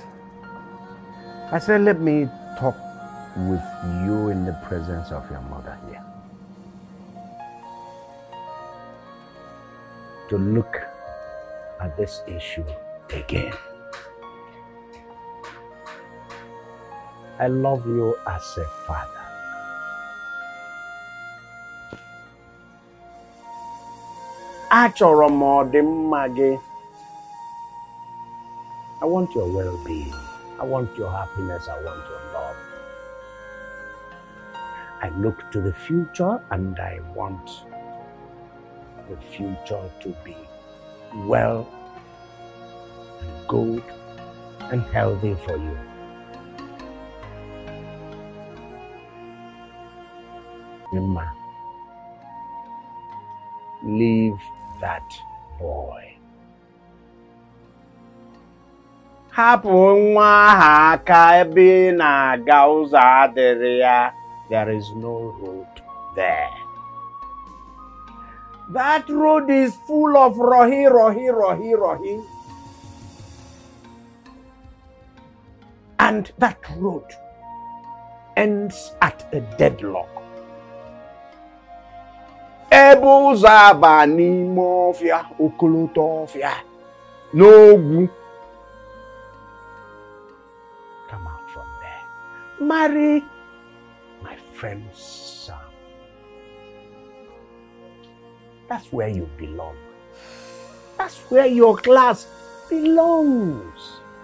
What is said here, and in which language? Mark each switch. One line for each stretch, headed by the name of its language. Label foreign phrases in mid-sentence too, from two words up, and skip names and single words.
English: I said, let me talk with you in the presence of your mother here. To look at this issue again. I love you as a father.
Igbo: Achọrọ m ọdịmma gị.
English: I want your well-being. I want your happiness. I want your love. I look to the future and I want the future to be well and good and healthy for you. Emma, leave that boy.
Igbo: Hapụ nwa ahụ aka ebe na-aga ụzọ adịrị ya.
English: There is no road there. That road is full of rohi. And that road ends at a deadlock.
Igbo: Ebe ụzọ aba n'ime ọfịa, okoloto ọfịa, n'ogwu.
English: Come out from there. Marry my friend's son. That's where you belong. That's where your class belongs.